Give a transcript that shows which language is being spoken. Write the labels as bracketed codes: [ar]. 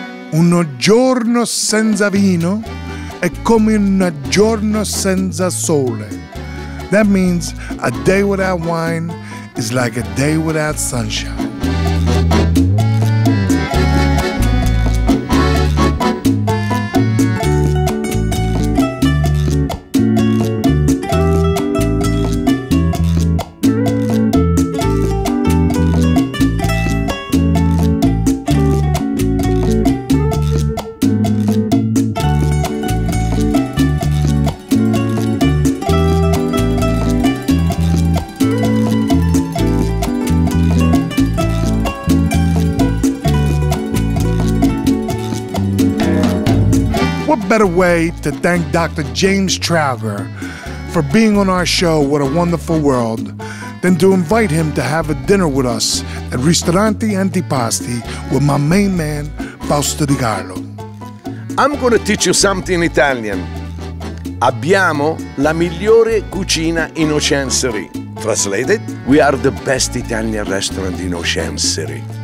[it] Uno giorno senza vino è come un giorno senza sole. [en] That means a day without wine is like a day without sunshine. What better way to thank Dr. James Trauger for being on our show, What a Wonderful World, than to invite him to have a dinner with us at Ristorante Antipasti with my main man, Fausto Di Carlo. I'm going to teach you something in Italian. [it] Abbiamo la migliore cucina in Ocean City. [en] Translated, we are the best Italian restaurant in Ocean City.